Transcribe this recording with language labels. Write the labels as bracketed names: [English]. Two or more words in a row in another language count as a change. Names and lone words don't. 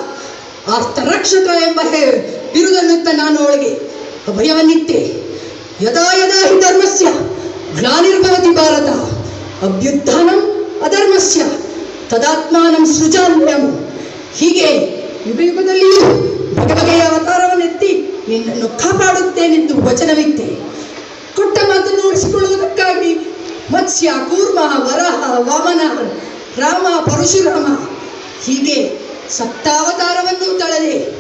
[Kannada] ಆರ್ತರಕ್ಷಕ ಎಂಬ ಬಿರುದನ್ನುತ್ತ ನಾನು ಅವಳಿಗೆ ಅಭಯವನ್ನಿತ್ತೆ. [Sanskrit] ಯದಾ ಯದಾ ಹಿ ಧರ್ಮಸ್ಯ ಗ್ಲಾನಿರ್ಭವತಿ ಭಾರತ ಅಭ್ಯುತ್ಥಾನಂ ಅಧರ್ಮಸ್ಯ ತದಾತ್ಮಾನಂ ಸೃಜಾಮ್ಯಂ. [Kannada] ಹೀಗೆ ಯುಗ ಯುಗದಲ್ಲಿಯೂ ಬಗೆ ಬಗೆಯ ಅವತಾರವನ್ನೆತ್ತಿ ನಿನ್ನನ್ನು ಕಾಪಾಡುತ್ತೇನೆಂದು ವಚನವಿತ್ತೆ. ಕೊಟ್ಟ ಮಾತನ್ನು ಉಳಿಸಿಕೊಳ್ಳುವುದಕ್ಕಾಗಿ ಮತ್ಸ್ಯ, ಕೂರ್ಮ, ವರಹ, ವಾಮನ, ರಾಮ, ಪರಶುರಾಮ ಹೀಗೆ ಸಪ್ತಾವತಾರವನ್ನು ತಳೆದೆ.